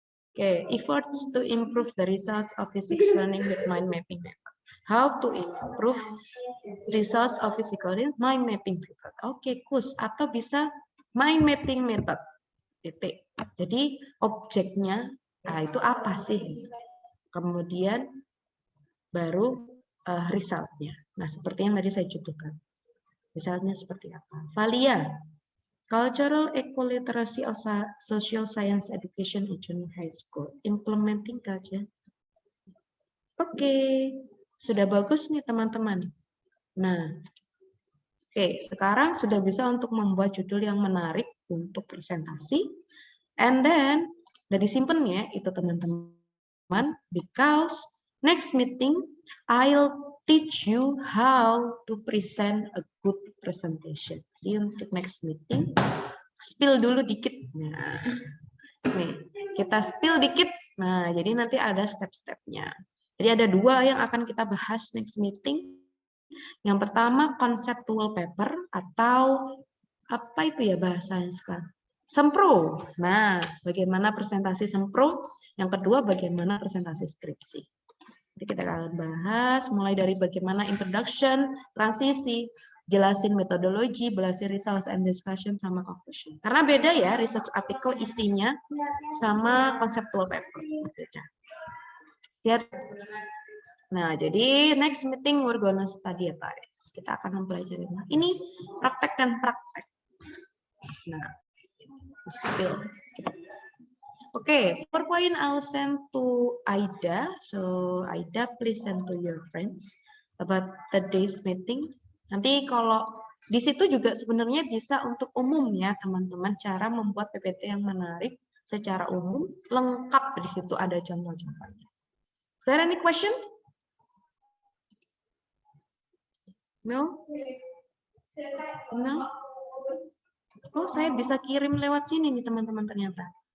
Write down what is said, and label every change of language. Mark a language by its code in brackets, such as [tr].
[en] Okay, efforts to improve the results of physics learning with mind mapping method. How to improve results of physical learning mind mapping method. [id] Oke, KUS atau bisa mind mapping method. Titik. Jadi objeknya, itu apa sih? Kemudian baru resultnya. Nah, seperti yang tadi saya contohkan. Resultnya seperti apa? [en] Valia, Cultural Equaliteracy of Social Science Education in Junior High School. Implementing culture. [id] Oke, sudah bagus nih teman-teman. Nah, oke, sekarang sudah bisa untuk membuat judul yang menarik untuk presentasi. [en] And then, [id] udah disimpan ya itu teman-teman, [en] because next meeting, I'll teach you how to present a good presentation. [id] Jadi untuk [en] next meeting, [id] spill dulu dikit. Nah, nih, kita spill dikit. Nah, jadi nanti ada step-stepnya. Jadi ada 2 yang akan kita bahas next meeting. Yang pertama, conceptual paper atau apa itu ya bahasanya sekarang? Sempro. Nah, bagaimana presentasi sempro? Yang kedua, bagaimana presentasi skripsi. Jadi kita akan bahas mulai dari bagaimana introduction, transisi, jelasin metodologi, jelasin [en] results and discussion, [id] sama conclusion. Karena beda ya research article isinya sama conceptual paper. Beda. Lihat. Nah, jadi [en] next meeting we're gonna study about it. [id] Kita akan mempelajari. Nah, ini praktek dan praktek. Nah, spill. [en] Okay, PowerPoint I'll send to Aida. So Aida, please send to your friends about today's meeting. [id] Nanti kalau di situ juga sebenarnya bisa untuk umum ya teman-teman, cara membuat PPT yang menarik secara umum, lengkap di situ ada contoh-contohnya. [en] Is there any question? No? No? [id] Oh, saya bisa kirim lewat sini nih teman-teman ternyata.